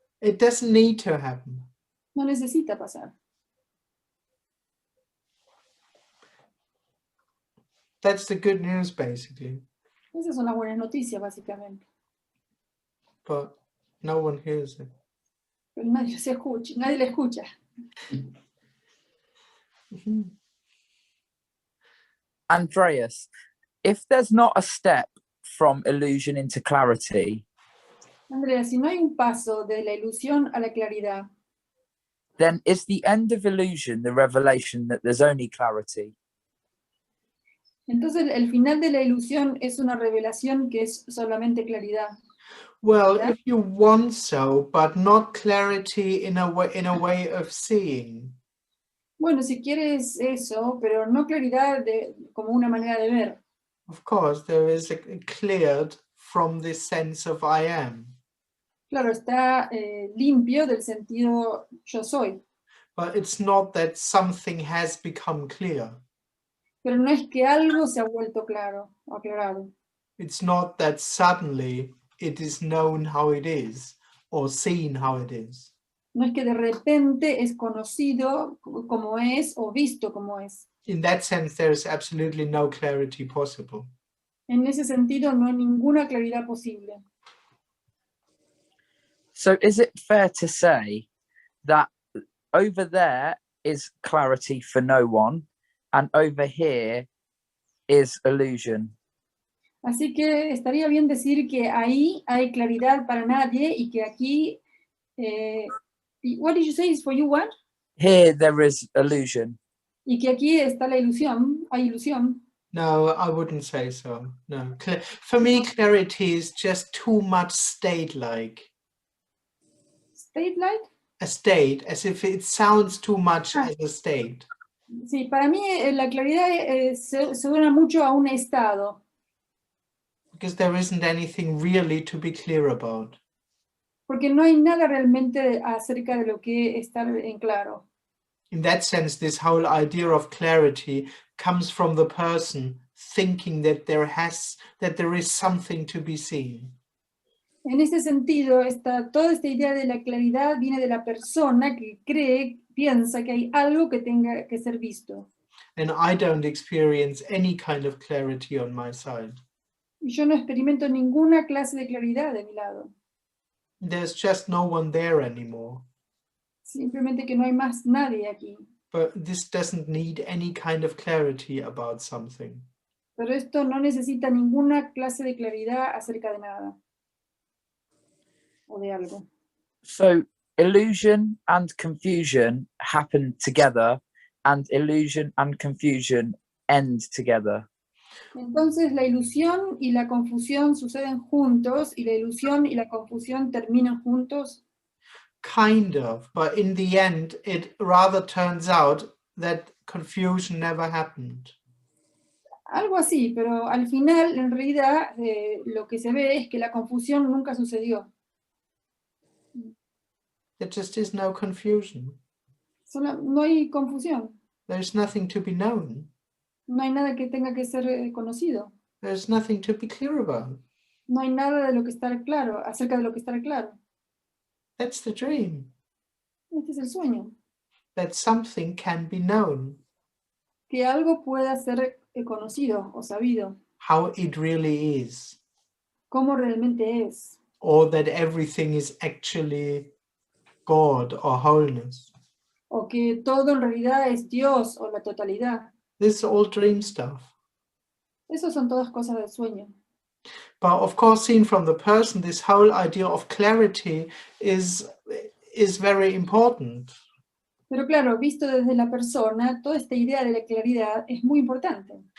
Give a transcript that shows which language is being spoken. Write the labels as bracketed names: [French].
[English] It doesn't need to happen. [Spanish] No necesita pasar. [English] That's the good news, basically. [Spanish] Esas son las buenas noticias, básicamente. [English] But no one hears it. [Spanish] Pero nadie se escucha, nadie le escucha. [English] Andreas, if there's not a step from illusion into clarity, [Spanish] Andrea, si no hay un paso de la ilusión a la claridad, [English] then is the end of illusion the revelation that there's only clarity? [Spanish] entonces el final de la ilusión es una revelación que es solamente claridad. [English] Well, Yeah. if you want so, but not clarity in a way of seeing. [Spanish] Bueno, si quieres eso, pero no claridad como una manera de ver. [English] Of course, there is a cleared from this sense of I am. [Spanish] Claro, está limpio del sentido yo soy. [English] But it's not that something has become clear. [Spanish] Pero no es que algo se ha vuelto claro, aclarado. [English] It's not that suddenly it is known how it is or seen how it is. [Spanish] No es que de repente es conocido como es o visto como es. [English] In that sense, there is absolutely no clarity possible. [Spanish] En ese sentido no hay ninguna claridad posible. [English] So is it fair to say that over there is clarity for no one and over here is illusion? [Spanish] Así que estaría bien decir que ahí hay claridad para nadie y que aquí, [English] what did you say is for you what? Here there is illusion. [Spanish] Y que aquí está la ilusión, hay ilusión. [English] No, I wouldn't say so. No. For me, clarity is just too much state-like. State-like? A state, as if it sounds too much as a state. [Spanish] Sí, para mí la claridad se suena mucho a un estado. [English] Because there isn't anything really to be clear about. [Spanish] Porque no hay nada realmente acerca de lo que está en claro. [English] In that sense, this whole idea of clarity comes from the person thinking that there is something to be seen. [Spanish] En ese sentido, toda esta idea de la claridad viene de la persona que piensa que hay algo que tenga que ser visto. [English] And I don't experience any kind of clarity on my side. [Spanish] Y yo no experimento ninguna clase de claridad de mi lado. [English] There's just no one there anymore. [Spanish] Simplemente que no hay más nadie aquí. [English] But this doesn't need any kind of clarity about something. [Spanish] Pero esto no necesita ninguna clase de claridad acerca de nada. O de algo. [English] So illusion and confusion happen together and illusion and confusion end together. [Spanish] Entonces la ilusión y la confusión suceden juntos y la ilusión y la confusión terminan juntos. [English] Kind of, but in the end, it rather turns out that confusion never happened. [Spanish] Algo así, pero al final, en realidad, lo que se ve es que la confusión nunca sucedió. [English] There just is no confusion. [Spanish] No hay confusión. [English] There's nothing to be known. [Spanish] No hay nada que tenga que ser conocido. [English] There's nothing to be clear about. [Spanish] No hay nada de lo que estar claro, acerca de lo que estar claro. [English] That's the dream. [Spanish] Este es el sueño. [English] That something can be known. [Spanish] Que algo pueda ser conocido o sabido. [English] How it really is. [Spanish] Cómo realmente es. [English] Or that everything is actually God or wholeness. [Spanish] O que todo en realidad es Dios o la totalidad. [English] This is all dream stuff. [Spanish] Eso son todas cosas del sueño. [English] But of course, seen from the person, this whole idea of clarity is very important. [Spanish] Pero claro, visto desde la persona, toda esta idea de la claridad es muy importante.